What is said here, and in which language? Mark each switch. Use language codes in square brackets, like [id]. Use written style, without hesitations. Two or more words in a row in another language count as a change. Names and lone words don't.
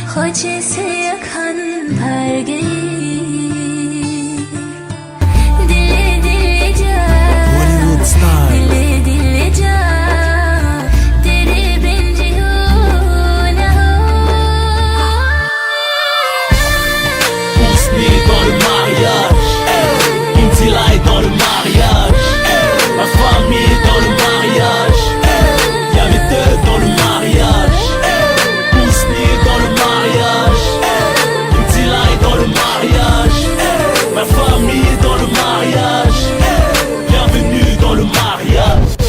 [tr] acısı yakan perdeyi [en] Hollywood style. [hi] दिल दिल जा तेरे बिन जियो ना हो [fr] Husni dans le mariage, Intilai dans le mariage, ma famille dans le mariage, y'a les deux dans le mariage, Husni dans le mariage, Intilai dans le mariage, ma famille dans le mariage, bienvenue dans le mariage.